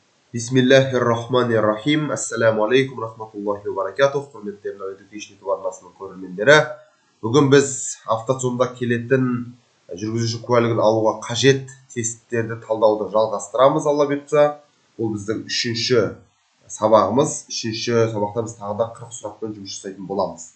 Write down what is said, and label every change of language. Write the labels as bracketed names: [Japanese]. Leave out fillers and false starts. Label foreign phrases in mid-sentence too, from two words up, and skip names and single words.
[Arabic] بسم الله الرحمن الرحيم. السلام عليكم ورحمة الله وبركاته. [Kazakh] Құрметті Education YouTube арнасының көрермендері. Бүгін біз автор сонда келетін жүргізуші куәлігін алуға қажет тесттерді талдауды жалғастырамыз, Алла бұйыртса. Бұл біздің үшінші сабағымыз. Үшінші сабақта біз тағы да 40 сұрақпен жұмыс жасайтын боламыз.